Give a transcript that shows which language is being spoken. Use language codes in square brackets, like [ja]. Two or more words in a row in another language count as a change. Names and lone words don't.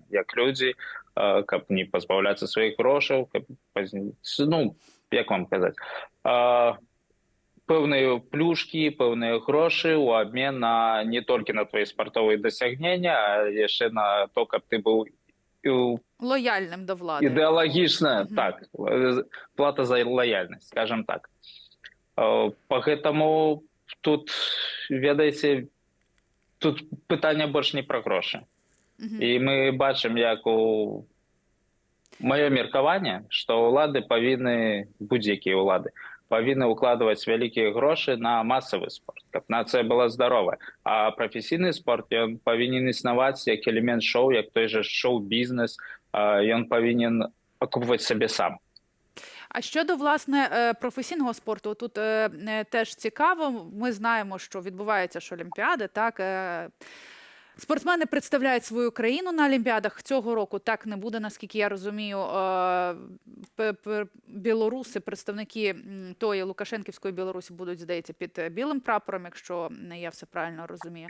[be] Як людзі, каб не пазбаўляцца сваіх грошаў, каб, ну, як вам казаць, пэўныя плюшкі, пэўныя грошы ў абмен на не толькі на твои спартовыя дасягнення, а яшчэ на то, каб ты быў [uk] лояльным до влади. [be] Ідэалагічна, так, плата за лояльнасць, скажем так. Поэтому тут, ведаеце, тут пытанне больш не пра грошы. І мы бачым, як у маё меркаванне, што ўлады павінны, будь-якія ўлады, павінны ўкладваць вялікія грошы на масавы спорт, каб нацыя была здаровая. А прафесійны спорт, ён павінен існаваць як элемент шоу, як той же шоу-бізнес, ён павінен акупваць сабе сам. [uk] А щодо, власне, професійного спорту, тут теж цікаво. Ми знаємо, що відбуваються ж Олімпіади, так? Спортсмени представляють свою країну на Олімпіадах. Цього року так не буде, наскільки я розумію. Білоруси, представники тої Лукашенківської Білорусі будуть, здається, під білим прапором, якщо я все правильно розумію.